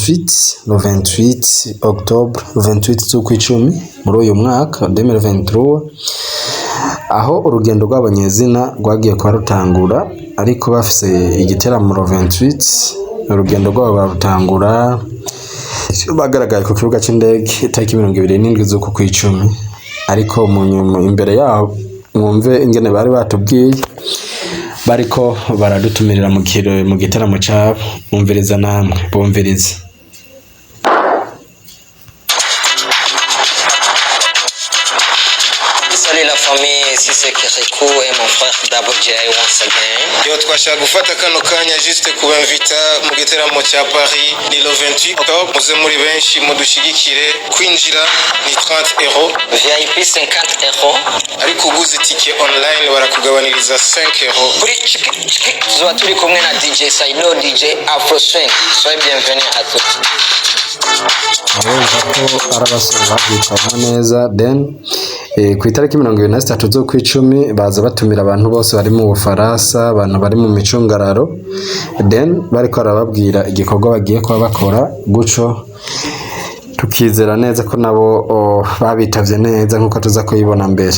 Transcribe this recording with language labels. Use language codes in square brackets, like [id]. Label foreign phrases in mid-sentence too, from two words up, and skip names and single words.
[rn] 28 Octobre 28 z'ukwicumi muri uyu mwaka 2023 aho urugendo rw'abanyezina rwagiye kuba rutangura ariko bafise igiteramo le 28 urugendo rwabo barutangura bagaragaye ku kibuga c'indege itariki 27 z'uku kwicumi ariko mu nyuma imbere yaho mwumve ingene bari batubwiye bariko baradutumirira mu gitaramo cyabo. Umviriza namwe bumviriza. [fr] Salut la famille, ici c'est Kiriku et mon frère Double J [en] once again. [rn] Yo twashaka gufata kano kanya juste kubamvita mu gitaramo cya Paris ni [fr] le 28 octobre. [rn] Muze muri benshi mudushigikire, kwinjira ni 30 euros, VIP 50 euros. ariko uguze [en] ticket online [rn] barakugabaniriza 5 euros. Kuri tuzoba turi kumwe na DJ Saino, DJ Afro Swing. [fr] Soyez bienvenus à tous. [rn] Abumva ko arabasore babyitwamo neza. Then ku itariki 23 z'ukwicumi baza batumira abantu bose bari mu Bufaransa, abantu bari mu micungararo. Then bariko arababwira igikorwa bagiye kuba bakora guco tukizera neza ko nabo babitavye neza nkuko tuza kuyibona mbere.